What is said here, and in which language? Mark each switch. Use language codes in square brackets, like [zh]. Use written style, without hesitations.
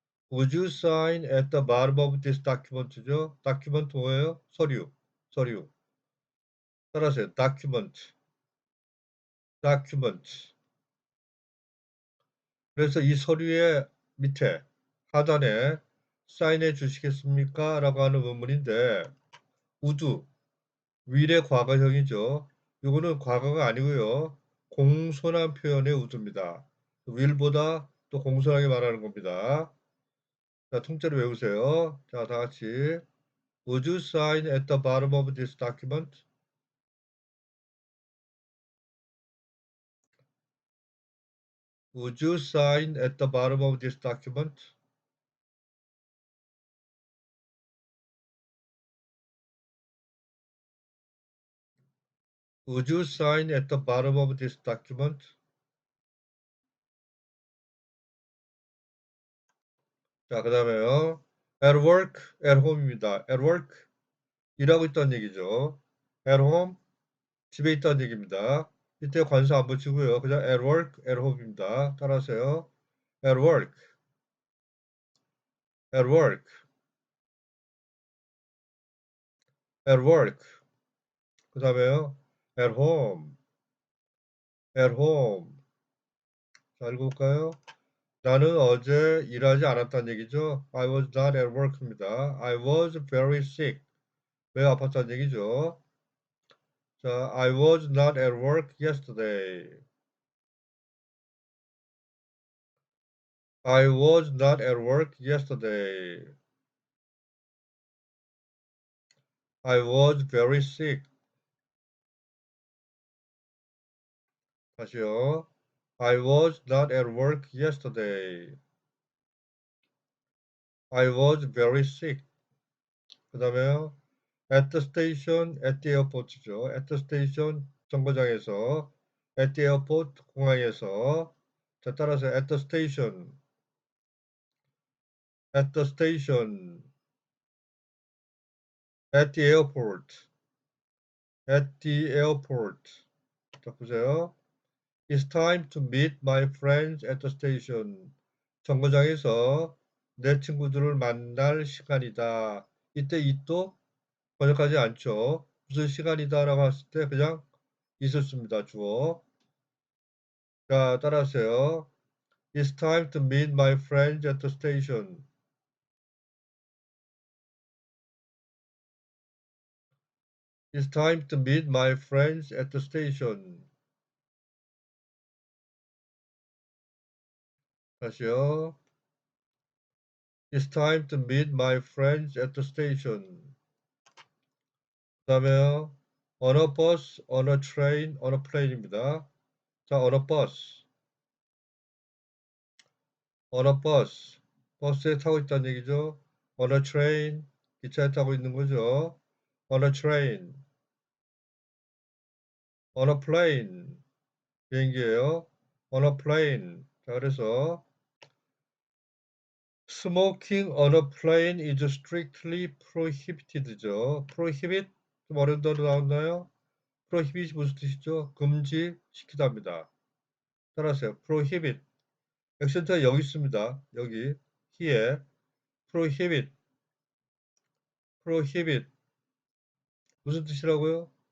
[en] Would you sign at the bottom of this document죠? [ko] document 뭐예요? 서류. 따라하세요. document. 그래서 이 서류의 밑에 하단에 사인해 주시겠습니까? 라고 하는 문문인데 would, will의 과거형이죠. 이거는 과거가 아니고요. 공손한 표현의 would입니다. will보다 또 공손하게 말하는 겁니다. 자, 통째로 외우세요. 자, 다 같이. [en] Would you sign at the bottom of this document? Would you sign at the bottom of this document? Would you sign at the bottom of this document? [ko] 자, 그 다음에요. [en] At work, at home입니다. At work, [ko] 일하고 있다는 얘기죠. [en] At home, [ko] 집에 있다는 얘기입니다. 이때 관사 안 붙이고요. 그냥 [en] at work, at home입니다. [ko] 따라하세요. [en] At work, at work, at work. [ko] 그 다음에요. [en] at home, at home. [ko] 자, 읽어볼까요? 나는 어제 일하지 않았다는 얘기죠. [en] I was not at work입니다. I was very sick. [ko] 매우 아팠다는 얘기죠. [en] 자, I was not at work yesterday. I was not at work yesterday. I was very sick. [ko] 다시요. [en] I was not at work yesterday. I was very sick. [ko] 그 다음에요. [en] At the station, at the airport죠. At the station, 정거장에서. At the airport, [ko] 공항에서. 자, 따라서 [en] at the station. At the station. At the airport. At the airport. [ko] 자, 보세요. [en] It's time to meet my friends at the station. [ko] 정거장에서 내 친구들을 만날 시간이다. 이때 it도 번역하지 않죠. 무슨 시간이다라고 했을 때 그냥 있을 씁니다. 주어. 자, 따라하세요. [en] It's time to meet my friends at the station. It's time to meet my friends at the station. [ko] 다시요. [en] It's time to meet my friends at the station. [ko] 그 다음에요. [en] On a bus, on a train, on a plane입니다. 자, on a bus. on a bus. [ko] 버스에 타고 있다는 얘기죠. [en] on a train. [ko] 기차에 타고 있는 거죠. [en] on a train. on a plane. [ko] 비행기예요. [en] on a plane. [ko] 자, 그래서 [en] smoking on a plane is strictly prohibited죠. [ko] prohibit 좀 어려운 단어 나왔나요? prohibit이 무슨 뜻이죠? 금지시키다입니다. 따라하세요. prohibit. 액센트가 여기 있습니다. 여기 [en] here. [ko] prohibit. prohibit. 무슨 뜻이라고요?